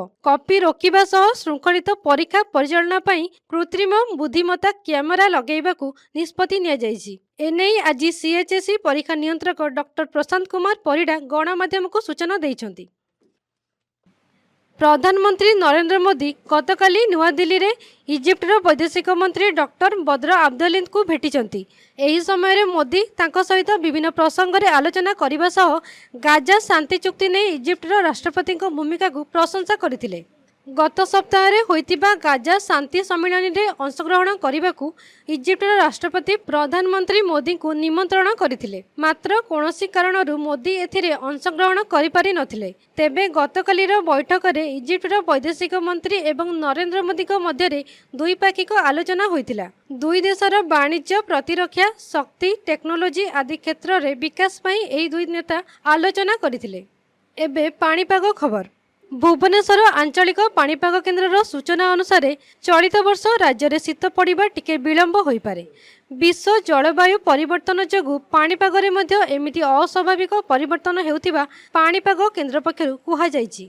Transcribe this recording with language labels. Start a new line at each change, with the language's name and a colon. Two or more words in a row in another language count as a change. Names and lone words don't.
Odia: କପି ରୋକିବା ସହ ଶୃଙ୍ଖଳିତ ପରୀକ୍ଷା ପରିଚାଳନା ପାଇଁ କୃତ୍ରିମ ବୁଦ୍ଧିମତ୍ତା କ୍ୟାମେରା ଲଗାଇବାକୁ ନିଷ୍ପତ୍ତି ନିଆ ଯାଉଛି। ଏନେଇ ଆଜି ସିଏଚଏସଇ ପରୀକ୍ଷା ନିୟନ୍ତ୍ରକ ଡକ୍ଟର ପ୍ରଶାନ୍ତ କୁମାର ପରିଡ଼ା ଗଣମାଧ୍ୟମ କୁ ସୂଚନା ଦେଇଛନ୍ତି। ପ୍ରଧାନମନ୍ତ୍ରୀ ନରେନ୍ଦ୍ର ମୋଦୀ ଗତକାଲି ନୂଆ ଦିଲ୍ଲୀ ରେ ଇଜିପ୍ଟର ବୈଦେଶିକ ମନ୍ତ୍ରୀ ଡକ୍ଟର ବଦ୍ର ଅବ୍ଦେଲିନ କୁ ଭେଟିଛନ୍ତି। ଏହି ସମୟ ରେ ମୋଦୀ ତାଙ୍କ ସହିତ ବିଭିନ୍ନ ପ୍ରସଙ୍ଗ ରେ ଆଲୋଚନା କରିବା ସହ ଗାଜା ଶାନ୍ତି ଚୁକ୍ତି ରେ ଇଜିପ୍ଟର ରାଷ୍ଟ୍ରପତି ଙ୍କ ଭୂମିକା କୁ ପ୍ରଶଂସା କରିଥିଲେ। ଗତ ସପ୍ତାହ ରେ ହୋଇଥିବା ଗାଜା ଶାନ୍ତି ସମ୍ମିଳନୀ ରେ ଅଂଶଗ୍ରହଣ କରିବାକୁ ଇଜିପ୍ଟର ରାଷ୍ଟ୍ରପତି ପ୍ରଧାନମନ୍ତ୍ରୀ ମୋଦୀ ଙ୍କୁ ନିମନ୍ତ୍ରଣ କରିଥିଲେ। ମାତ୍ର କୌଣସି କାରଣରୁ ମୋଦୀ ଏଥିରେ ଅଂଶଗ୍ରହଣ କରି ପାରି ନଥିଲେ। ତେବେ ଗତକାଲିର ବୈଠକ ରେ ଇଜିପ୍ଟର ବୈଦେଶିକ ମନ୍ତ୍ରୀ ଏବଂ ନରେନ୍ଦ୍ର ମୋଦୀ ଙ୍କ ମଧ୍ୟ ରେ ଦ୍ୱିପାକ୍ଷିକ ଆଲୋଚନା ହୋଇଥିଲା। ଦୁଇ ଦେଶର ବାଣିଜ୍ୟ ପ୍ରତିରକ୍ଷା ଶକ୍ତି ଟେକ୍ନୋଲୋଜି ଆଦି କ୍ଷେତ୍ର ରେ ବିକାଶ ପାଇଁ ଏହି ଦୁଇ ନେତା ଆଲୋଚନା କରିଥିଲେ। ଏବେ ପାଣିପାଗ ଖବର। ଭୁବନେଶ୍ୱର ଆଞ୍ଚଳିକ ପାଣିପାଗ କେନ୍ଦ୍ର ସୂଚନା ଅନୁସାରେ ଚଳିତ ବର୍ଷ ରାଜ୍ୟ ରେ ଶୀତ ପଡ଼ିବା ଟିକେ ବିଳମ୍ବ ହୋଇ ପାରେ। ବିଶ୍ୱ ଜଳବାୟୁ ପରିବର୍ତ୍ତନ ଯୋଗୁ ପାଣିପାଗ ରେ ମଧ୍ୟ ଏମିତି ଅସ୍ୱାଭାବିକ ପରିବର୍ତ୍ତନ ହେଉଥିବା ପାଣିପାଗ କେନ୍ଦ୍ର ପକ୍ଷରୁ कुहाଯାଇଛି।